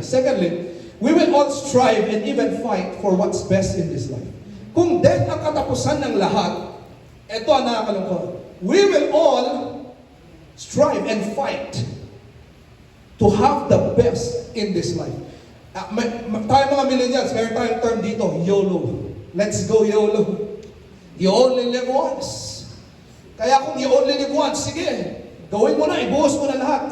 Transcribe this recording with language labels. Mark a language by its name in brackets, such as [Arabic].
[English] Secondly, we will all strive and even fight for what's best in this life. [Filipino] Kung death ang katapusan ng lahat, ito ang nakakalungkot. [English] We will all strive and fight to have the best in this life. [Filipino] Tayo mga millennials, meron tayong term dito, YOLO. [English] Let's go YOLO. You only live once. [Filipino] Kaya kung [English] you only live once, [Filipino] sige, gawin mo na, ibuhos mo na lahat.